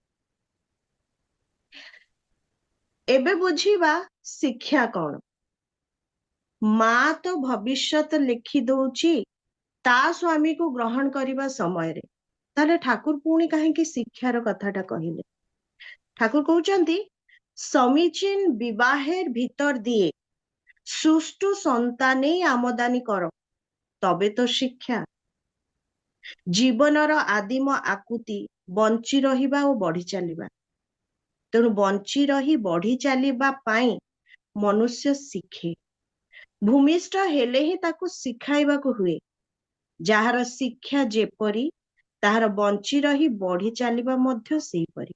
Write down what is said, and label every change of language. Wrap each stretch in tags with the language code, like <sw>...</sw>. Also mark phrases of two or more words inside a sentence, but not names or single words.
<or>ଏବେ ବୁଝିବା ଶିକ୍ଷା କଣ। ମା ତ ଭବିଷ୍ୟତ ଲେଖି ଦଉଛି ତା ସ୍ୱାମୀକୁ ଗ୍ରହଣ କରିବା ସମୟରେ, ତାହେଲେ ଠାକୁର ପୁଣି କାହିଁକି ଶିକ୍ଷାର କଥାଟା କହିଲେ? ଠାକୁର କହୁଛନ୍ତି,</or> <bn>সমীচীন বিবাহের ভিতর দিয়ে সুষ্ঠু সন্তানেই আমদানি কর, তবে তো শিକ୍ଷା।</bn> <or>ଜୀବନର ଆଦିମ ଆକୁତି ବଞ୍ଚି ରହିବା ଓ ବଢି ଚାଲିବା। ତେଣୁ ବଞ୍ଚି ରହି ବଢି ଚାଲିବା ପାଇଁ ମନୁଷ୍ୟ ଶିଖେ। ଭୂମିଷ୍ଠ ହେଲେ ହିଁ ତାକୁ ଶିଖାଇବାକୁ ହୁଏ। ଯାହାର ଶିକ୍ଷା ଯେପରି, ତାହାର ବଞ୍ଚି ରହି ବଢି ଚାଲିବା ମଧ୍ୟ ସେହିପରି।</or>